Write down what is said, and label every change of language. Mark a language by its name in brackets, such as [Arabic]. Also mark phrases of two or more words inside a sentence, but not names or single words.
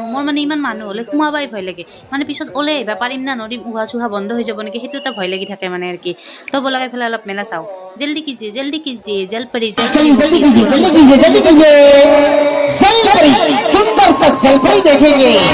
[Assamese] মোৰ মানে ইমান মানুহ হ'লে সোমাবাই ভয় লাগে, মানে পিছত ওলাই আহিবা পাৰিম না নৰিম, উশাহ চুশাহ বন্ধ হৈ যাব নেকি, সেইটো এটা ভয় লাগি থাকে মানে আৰু কি। তো ব'লক এইফালে অলপ মেলা চাওঁ। [Hindi] जल्दी कीजिए जल्दी कीजिए, जलपरी जलपरी वो जल्दी कैसी कीजिए जल्दी होती है। कीजिए जल्दी कीजिए जलपरी सुंदर सा जलपरी देखेंगे।